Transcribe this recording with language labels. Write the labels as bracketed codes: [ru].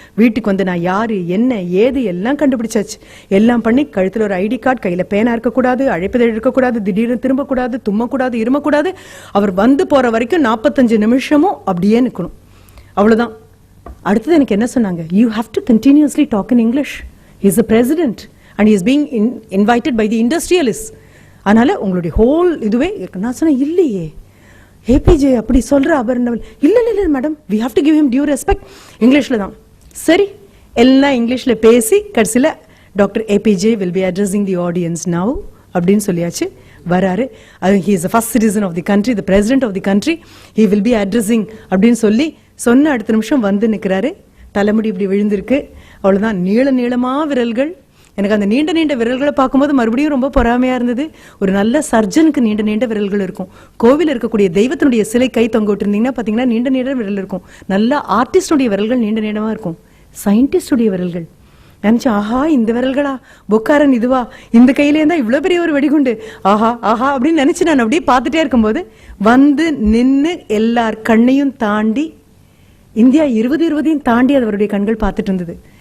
[ta] வீட்டுக்கு வந்து நான் யாரு என்ன ஏது எல்லாம் கண்டுபிடிச்சாச்சு. எல்லாம் பண்ணி கழுத்துல ஒரு ஐடி கார்டு, கையில பேனா இருக்கக்கூடாது, அழைப்பதில் இருக்கக்கூடாது, திடீர்னு திரும்பக்கூடாது, தும்மக்கூடாது, இருமக்கூடாது. அவர் வந்து போற வரைக்கும் 45 நிமிஷமும் அப்படியே நிற்கணும், அவ்வளவுதான். அடுத்தது எனக்கு என்ன சொன்னாங்க, [en] You have to continuously talk in English. He is the president and he is being invited by the industrialists. [ta] அதனால உங்களுடைய ஹோல் இதுவே. நான் சொன்னேன், இல்லையே ஏபிஜே அப்படி சொல்ற அவர் இல்ல இல்ல madam, [en] we have to give him due respect. [ta] இங்கிலீஷ்ல தான். சரி, எல்லாம் இங்கிலீஷ்ல பேசி கடைசியில doctor APJ [en] will be addressing the audience now [ta] அப்படின்னு சொல்லியாச்சு. வராரு. [en] he is the first citizen of the country, the president of the country, he will be addressing [ta] அப்படின்னு சொல்லி சொன்ன அடுத்த நிமிஷம் வந்து நிற்கிறாரு. தலைமுடி இப்படி விழுந்திருக்கு, அவ்வளவுதான். நீள நீளமா விரல்கள். எனக்கு அந்த நீண்ட நீண்ட விரல்களை பார்க்கும்போது மறுபடியும் ரொம்ப பொறாமையா இருந்தது. ஒரு நல்ல சர்ஜனுக்கு நீண்ட நீண்ட விரல்கள் இருக்கும். கோவில் இருக்கக்கூடிய தெய்வத்தினுடைய சிலை கை தொங்க விட்டுருந்தீங்கன்னா பாத்தீங்கன்னா நீண்ட நீண்ட விரல் இருக்கும். நல்ல ஆர்டிஸ்டுடைய விரல்கள் நீண்ட நீளமா இருக்கும். சயின்டிஸ்டுடைய விரல்கள் நினைச்சு, ஆஹா இந்த விரல்களா, பொக்காரன் இதுவா, இந்த கையிலே இருந்தா இவ்வளவு பெரிய ஒரு வெடிகுண்டு, ஆஹா ஆஹா அப்படின்னு நினைச்சு நான் அப்படியே பார்த்துட்டே இருக்கும்போது வந்து நின்று எல்லார் கண்ணையும் தாண்டி இந்தியா 2020 தாண்டி அவருடைய கண்கள் பார்த்துட்டு இருந்தது.